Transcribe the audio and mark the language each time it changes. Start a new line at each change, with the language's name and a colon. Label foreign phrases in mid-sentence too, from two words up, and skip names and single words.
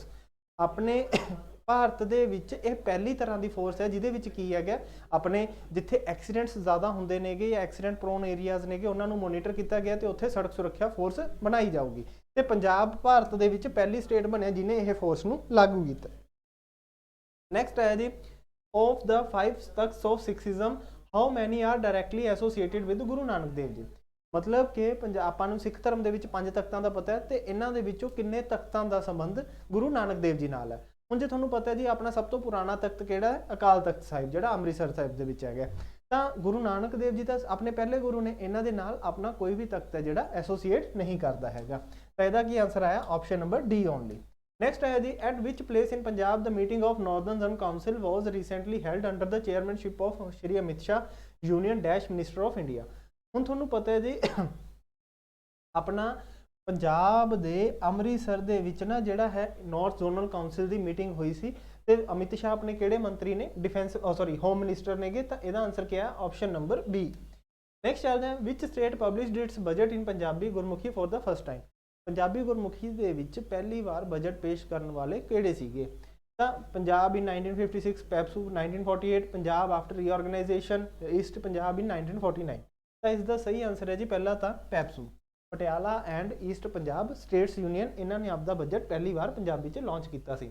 Punjabi: ਆਪਣੇ ਭਾਰਤ ਦੇ ਵਿੱਚ ਇਹ ਪਹਿਲੀ ਤਰ੍ਹਾਂ ਦੀ ਫੋਰਸ ਹੈ ਜਿਹਦੇ ਵਿੱਚ ਕੀ ਹੈਗਾ, ਆਪਣੇ ਜਿੱਥੇ ਐਕਸੀਡੈਂਟਸ ਜ਼ਿਆਦਾ ਹੁੰਦੇ ਨੇਗੇ ਜਾਂ
English: accident prone areas
Punjabi: ਨੇਗੇ ਉਹਨਾਂ ਨੂੰ ਮੋਨੀਟਰ ਕੀਤਾ ਗਿਆ ਤੇ ਉੱਥੇ ਸੜਕ ਸੁਰੱਖਿਆ ਫੋਰਸ ਬਣਾਈ ਜਾਊਗੀ। ਤੇ ਪੰਜਾਬ ਭਾਰਤ ਦੇ ਵਿੱਚ ਪਹਿਲੀ ਸਟੇਟ ਬਣਿਆ ਜਿਹਨੇ ਇਹ ਫੋਰਸ ਨੂੰ ਲਾਗੂ ਕੀਤਾ। ਨੈਕਸਟ ਹੈ ਜੀ,
English: of the 5 ਤਖਤ of Sikhism how many are directly associated with ਗੁਰੂ ਨਾਨਕ ਦੇਵ ਜੀ।
Punjabi: ਮਤਲਬ ਕਿ ਆਪਾਂ ਨੂੰ ਸਿੱਖ ਧਰਮ ਦੇ ਵਿੱਚ 5 ਤਖਤਾਂ ਦਾ ਪਤਾ ਹੈ ਤੇ ਇਹਨਾਂ ਦੇ ਵਿੱਚੋਂ ਕਿੰਨੇ ਤਖਤਾਂ ਦਾ ਸੰਬੰਧ ਗੁਰੂ ਨਾਨਕ ਦੇਵ ਜੀ ਨਾਲ ਹੈ। ਹੁਣ ਜੇ ਤੁਹਾਨੂੰ ਪਤਾ ਹੈ ਜੀ ਆਪਣਾ ਸਭ ਤੋਂ ਪੁਰਾਣਾ ਤਖਤ ਕਿਹੜਾ ਹੈ, ਅਕਾਲ ਤਖਤ ਸਾਹਿਬ ਜਿਹੜਾ ਅੰਮ੍ਰਿਤਸਰ ਸਾਹਿਬ ਦੇ ਵਿੱਚ ਹੈਗਾ। ਤਾਂ ਗੁਰੂ ਨਾਨਕ ਦੇਵ ਜੀ ਤਾਂ ਆਪਣੇ ਪਹਿਲੇ ਗੁਰੂ ਨੇ, ਇਹਨਾਂ ਦੇ ਨਾਲ ਆਪਣਾ ਕੋਈ ਵੀ ਤਖਤ ਹੈ ਜਿਹੜਾ ਐਸੋਸੀਏਟ ਨਹੀਂ ਕਰਦਾ ਹੈਗਾ। ਤਾਂ ਇਹਦਾ ਕੀ ਆਨਸਰ ਆਇਆ,
English: option number D only.
Punjabi: Next है जी,
English: at which place in Punjab the meeting of Northern Zone Council was recently held under the chairmanship of Shri Amit Shah, Union Dash Minister of India।
Punjabi: ਹੁਣ ਤੁਹਾਨੂੰ ਪਤਾ ਹੈ ਜੀ ਆਪਣਾ ਪੰਜਾਬ ਦੇ ਅੰਮ੍ਰਿਤਸਰ ਦੇ ਵਿੱਚ ਨਾ ਜਿਹੜਾ ਹੈ ਨਾਰਥ ਜ਼ੋਨਲ ਕਾਉਂਸਲ ਦੀ ਮੀਟਿੰਗ ਹੋਈ ਸੀ ਤੇ ਅਮਿਤ ਸ਼ਾਹ ਆਪਣੇ ਕਿਹੜੇ ਮੰਤਰੀ ਨੇ,
English: defence home minister
Punjabi: ਨੇਗੇ। ਤਾਂ ਇਹਦਾ ਆਨਸਰ ਕੀ ਹੈ,
English: option number B.
Punjabi: ਨੈਕਸਟ ਚੱਲਦੇ ਹਾਂ,
English: which state published its budget in Punjabi Gurmukhi for the first time.
Punjabi: ਪੰਜਾਬੀ ਗੁਰਮੁਖੀ ਦੇ ਵਿੱਚ ਪਹਿਲੀ ਵਾਰ ਬਜਟ ਪੇਸ਼ ਕਰਨ ਵਾਲੇ ਕਿਹੜੇ ਸੀਗੇ।
English: ਤਾਂ Punjab in 1956, PEPSU 1948, Punjab after reorganisation, East Punjab in 1949.
Punjabi: ਤਾਂ ਇਸ ਦਾ ਸਹੀ ਆਨਸਰ ਹੈ ਜੀ ਪਹਿਲਾ ਤਾਂ ਪੈਪਸੂ। ਪਟਿਆਲਾ ਐਂਡ ਈਸਟ ਪੰਜਾਬ ਸਟੇਟਸ ਯੂਨੀਅਨ ਇਹਨਾਂ ਨੇ ਆਪਦਾ ਬਜਟ ਪਹਿਲੀ ਵਾਰ ਪੰਜਾਬੀ 'ਚ ਲਾਂਚ ਕੀਤਾ ਸੀ।